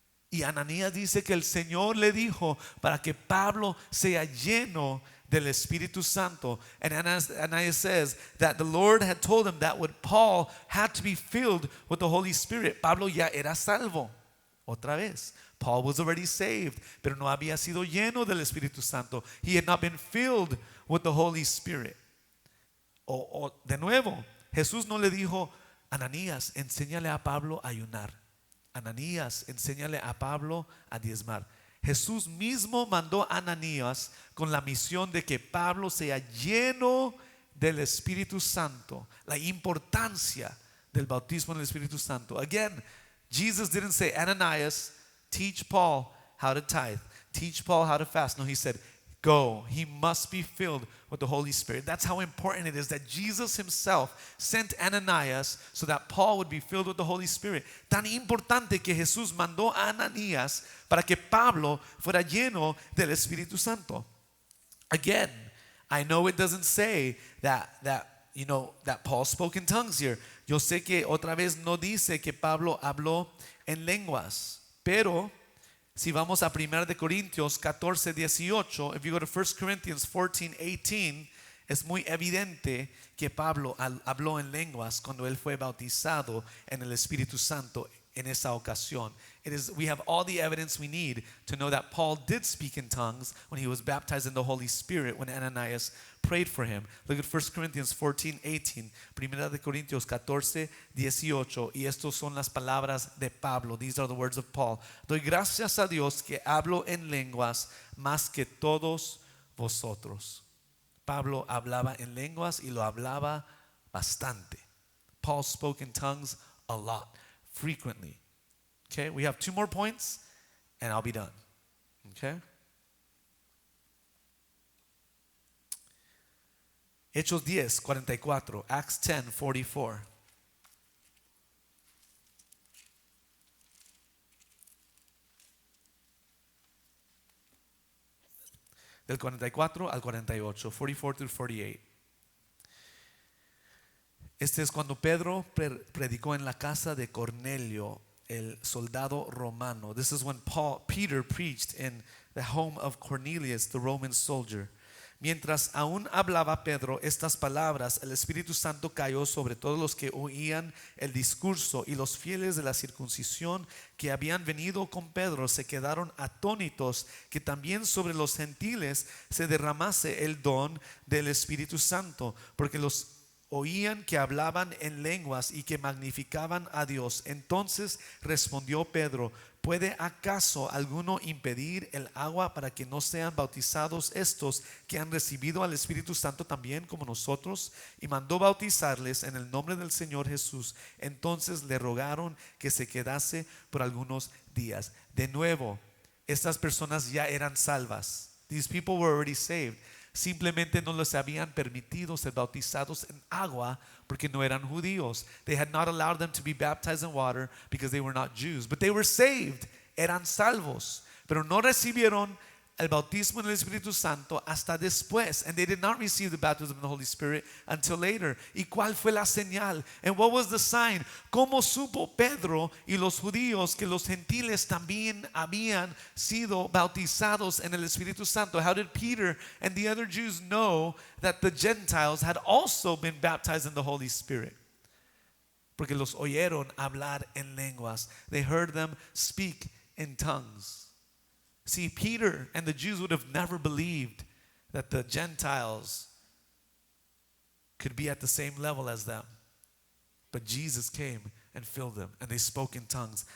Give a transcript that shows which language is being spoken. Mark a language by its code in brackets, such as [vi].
[es] Y Ananías dice que el Señor le dijo para que Pablo sea lleno del Espíritu Santo. [en] And Ananias says that the Lord had told him that Paul had to be filled with the Holy Spirit. [es] Pablo ya era salvo. Otra vez, [en] Paul was already saved, [es] pero no había sido lleno del Espíritu Santo. [en] He had not been filled with the Holy Spirit. [es] O de nuevo, Jesús no le dijo, Ananías, enséñale a Pablo a ayunar. Ananías, enséñale a Pablo a diezmar. Jesús mismo mandó a Ananías con la misión de que Pablo sea lleno del Espíritu Santo. La importancia del bautismo en el Espíritu Santo. [en] Again, Jesus didn't say, Ananias, teach Paul how to tithe. Teach Paul how to fast. No, he said, go. He must be filled with the Holy Spirit. That's how important it is that Jesus himself sent Ananias so that Paul would be filled with the Holy Spirit. [es] Tan importante que Jesús mandó a Ananías para que Pablo fuera lleno del Espíritu Santo. [en] Again, I know it doesn't say that Paul spoke in tongues here. [es] Yo sé que otra vez no dice que Pablo habló en lenguas, pero si vamos a 1 de Corintios 14, 18, [en] if you go to 1 Corinthians 14, 18, [es] es muy evidente que Pablo habló en lenguas cuando él fue bautizado en el Espíritu Santo en esa ocasión. [en] We have all the evidence we need to know that Paul did speak in tongues when he was baptized in the Holy Spirit when Ananias prayed for him. Look at 1 Corinthians 14, 18. [es] 1 de Corintios 14, 18. Y estos son las palabras de Pablo. [en] These are the words of Paul. [es] Doy gracias a Dios que hablo en lenguas más que todos vosotros. Pablo hablaba en lenguas y lo hablaba bastante. [en] Paul spoke in tongues a lot, frequently. Okay, we have 2 more points and I'll be done. Okay? [es] Hechos 10, 44. [en] Acts 10, 44. [es] Del 44 al 48. [en] 44 through 48. [es] Este es cuando Pedro predicó en la casa de Cornelio, el soldado romano. [en] This is when Peter preached in the home of Cornelius, the Roman soldier. [es] Mientras aún hablaba Pedro estas palabras, el Espíritu Santo cayó sobre todos los que oían el discurso, y los fieles de la circuncisión que habían venido con Pedro se quedaron atónitos que también sobre los gentiles se derramase el don del Espíritu Santo, porque los oían que hablaban en lenguas y que magnificaban a Dios. Entonces respondió Pedro: ¿puede acaso alguno impedir el agua para que no sean bautizados estos que han recibido al Espíritu Santo también como nosotros? Y mandó bautizarles en el nombre del Señor Jesús. Entonces le rogaron que se quedase por algunos días. De nuevo, estas personas ya eran salvas. [en] These people were already saved. [es] Simplemente no les habían permitido ser bautizados en agua porque no eran judíos. [en] They had not allowed them to be baptized in water because they were not Jews. But they were saved. [es] Eran salvos. Pero no recibieron el bautismo en el Espíritu Santo hasta después. [en] And they did not receive the baptism of the Holy Spirit until later. [es] ¿Y cuál fue la señal? [en] And what was the sign? [es] ¿Cómo supo Pedro y los judíos que los gentiles también habían sido bautizados en el Espíritu Santo? [en] How did Peter and the other Jews know that the Gentiles had also been baptized in the Holy Spirit? [es] Porque los oyeron hablar en lenguas. [en] They heard them speak in tongues. See, Peter and the Jews would have never believed that the Gentiles could be at the same level as them. But Jesus came and filled them, and they spoke in tongues.